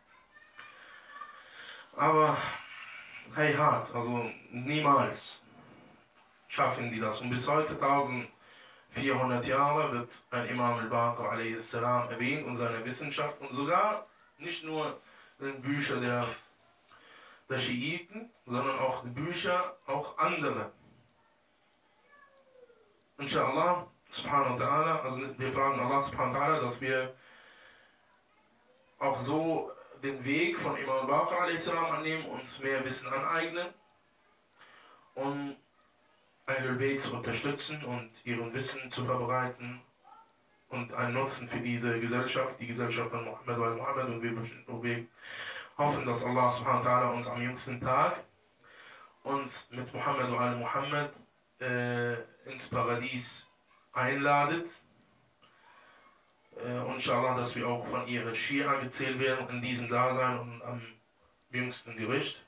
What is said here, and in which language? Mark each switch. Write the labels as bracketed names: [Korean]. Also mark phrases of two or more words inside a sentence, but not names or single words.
[German] Aber hey hart, also niemals schaffen die das. Und bis heute, 1400 Jahre, wird ein Imam Al Baqir a.s. erwähnt und seine Wissenschaft und sogar nicht nur in Büchern der Schiiten, sondern auch Bücher, auch andere. [Arabic] إن شاء الله، سبحانه وتعالى, [German] also wir fragen Allah [Arabic] سبحانه وتعالى, [German] dass wir auch so den Weg von Imam Al Baqir a.s. annehmen, uns mehr Wissen aneignen, um Ahlul Bayt zu unterstützen und ihren Wissen zu verbreiten und einen Nutzen für diese Gesellschaft, die Gesellschaft von Muhammad wa Muhammad, und wir hoffen, dass Allah [Arabic] سبحانه وتعالى [German] uns am jüngsten Tag uns mit Muhammad wa Muhammad ins Paradies einladet. Und inshallah, dass wir auch von ihrer Schia gezählt werden in diesem Dasein und am jüngsten Gericht.